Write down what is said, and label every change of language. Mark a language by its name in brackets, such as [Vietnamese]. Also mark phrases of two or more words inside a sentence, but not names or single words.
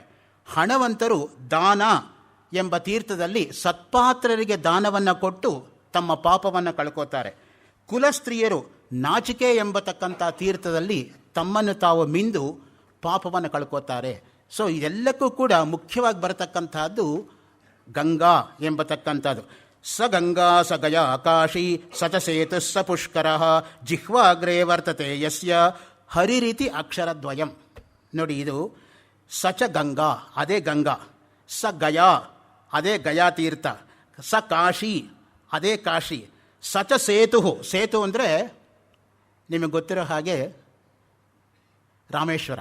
[Kannada] ಹಣವಂತರು ದಾನ ಎಂಬ ತೀರ್ಥದಲ್ಲಿ ಸತ್ಪಾತ್ರರಿಗೆ ದಾನವನ್ನು ಕೊಟ್ಟು ತಮ್ಮ ಪಾಪವನ್ನು ಕಳ್ಕೋತಾರೆ. ಕುಲಸ್ತ್ರೀಯರು ನಾಚಿಕೆ ಎಂಬತಕ್ಕಂಥ ತೀರ್ಥದಲ್ಲಿ ತಮ್ಮನ್ನು ತಾವು ಮಿಂದು ಪಾಪವನ್ನು ಕಳ್ಕೋತಾರೆ. ಸೊ ಇದೆಲ್ಲಕ್ಕೂ ಕೂಡ ಮುಖ್ಯವಾಗಿ ಬರತಕ್ಕಂಥದ್ದು ಗಂಗಾ ಎಂಬತಕ್ಕಂಥದ್ದು. [Sanskrit] ಸ ಗಂಗಾ ಸ ಗಯಾ ಕಾಶಿ ಸ ಚ ಸೇತು ಸ ಪುಷ್ಕರ ಜಿಹ್ವಾಗ್ರೇ ವರ್ತತೆ ಯಸ್ಯ ಹರಿರೀತಿ ಅಕ್ಷರದ್ವಯಂ. [Kannada] ನೋಡಿ, ಇದು [Sanskrit] ಸ ಚ ಗಂಗಾ [Kannada] ಅದೇ ಗಂಗಾ, [Sanskrit] ಸ ಗಯಾ [Kannada] ಅದೇ ಗಯಾ ತೀರ್ಥ, [Sanskrit] ಸ ಕಾಶಿ [Kannada] ಅದೇ ಕಾಶಿ, [Sanskrit] ಸ ಚ ಸೇತು. [Kannada] ಸೇತು ಅಂದರೆ ನಿಮಗೆ ಗೊತ್ತಿರೋ ಹಾಗೆ ರಾಮೇಶ್ವರ.